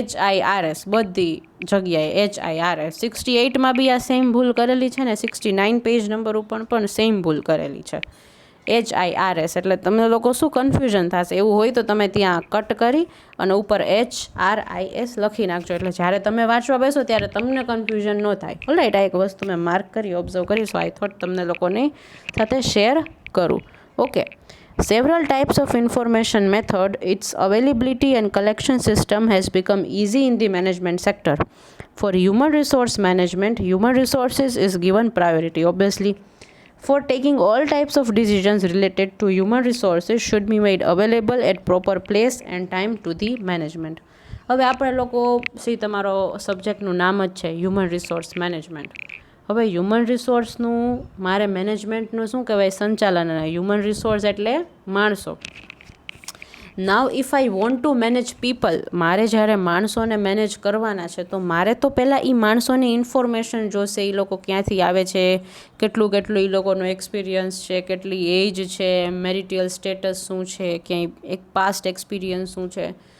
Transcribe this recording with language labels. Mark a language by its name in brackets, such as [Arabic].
[Gujarati] HIRS બધી જગ્યાએ HIRS. 68માં બી આ સેમ ભૂલ કરેલી છે ને 69 પેજ નંબર ઉપર પણ સેમ ભૂલ કરેલી છે, HIRS. એટલે તમને લોકો શું કન્ફ્યુઝન થશે, એવું હોય તો તમે ત્યાં કટ કરી અને ઉપર HRIS લખી નાખજો, એટલે જ્યારે તમે વાંચવા બેસો ત્યારે તમને કન્ફ્યુઝન ન થાય. ઓલરાઇટ. આ એક વસ્તુ મેં માર્ક કરી, ઓબ્ઝર્વ કરી, [English] so I thought [Gujarati] તમને લોકોની સાથે શેર કરું. Okay. [English] Several types of information method, its availability and collection system has become easy in the management sector. For human resource management, human resources is given priority. Obviously, for taking all types of decisions related to human resources should be made available at proper place and time to the management. [Gujarati] હવે આપણે લોકો તમારો સબ્જેક્ટનું નામ જ છે human resource management. હવે human રિસોર્સનું મારે મેનેજમેન્ટનું શું કહેવાય? સંચાલન. હ્યુમન રિસોર્સ એટલે માણસો. [English] now if I want to manage people, [Gujarati] મારે જ્યારે માણસોને મેનેજ કરવાના છે તો મારે તો પહેલાં એ માણસોની ઇન્ફોર્મેશન જોશે, એ લોકો ક્યાંથી આવે છે, કેટલું એ લોકોનો એક્સપિરિયન્સ છે, કેટલી એજ છે, મેરિટિયલ સ્ટેટસ શું છે, ક્યાંય એક પાસ્ટ એક્સપિરિયન્સ શું છે,